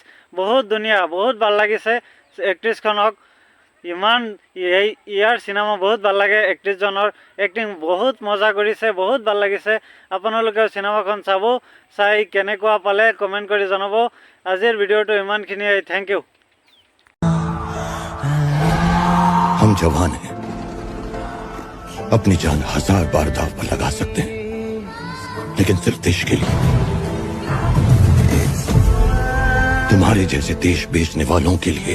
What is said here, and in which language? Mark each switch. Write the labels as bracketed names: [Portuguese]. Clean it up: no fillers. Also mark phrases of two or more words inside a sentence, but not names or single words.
[Assamese] বহুত ধুনীয়া, বহুত ভাল লাগিছে এক্ট্ৰেছখনক। ইয়াৰ চিনেমা বহুত ভাল লাগে। এক্ট্ৰেছজনৰ এক্টিং বহুত মজা কৰিছে, বহুত ভাল লাগিছে। আপোনালোকেও চিনেমাখন চাব, চাই কেনেকুৱা পালে কমেণ্ট কৰি জনাব। আজিৰ ভিডিঅ'টো ইমানখিনিয়ে। [English] thank you. [Hindi] हम जवान हैं, अपनी जान 1000 बार दांव पर लगा सकते हैं, लेकिन सिर्फ देश के लिए। तुम्हारे जैसे देश बेचने वालों के लिए।